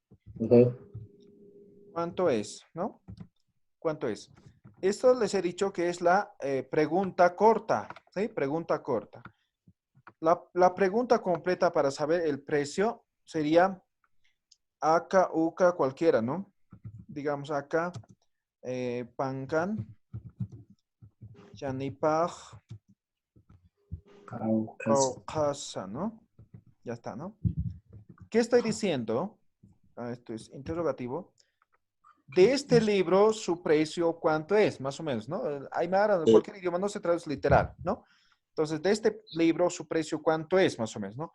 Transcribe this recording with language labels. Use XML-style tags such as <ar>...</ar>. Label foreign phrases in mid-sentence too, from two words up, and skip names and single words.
<es>¿Cuánto es, no? ¿Cuánto es? Esto les he dicho que es la pregunta corta, ¿sí? Pregunta corta. La pregunta completa para saber el precio sería acá, uca, cualquiera, ¿no? Digamos acá,</es> <ay>pancan, yanipaj, caucasa,</ay> <es>¿no? Ya está, ¿no? ¿Qué estoy diciendo? Esto es interrogativo. De este libro, su precio, ¿cuánto es? Más o menos, ¿no? Aymara, en cualquier idioma no se traduce literal, ¿no? Entonces, de este libro, su precio, ¿cuánto es? Más o menos, ¿no?</es>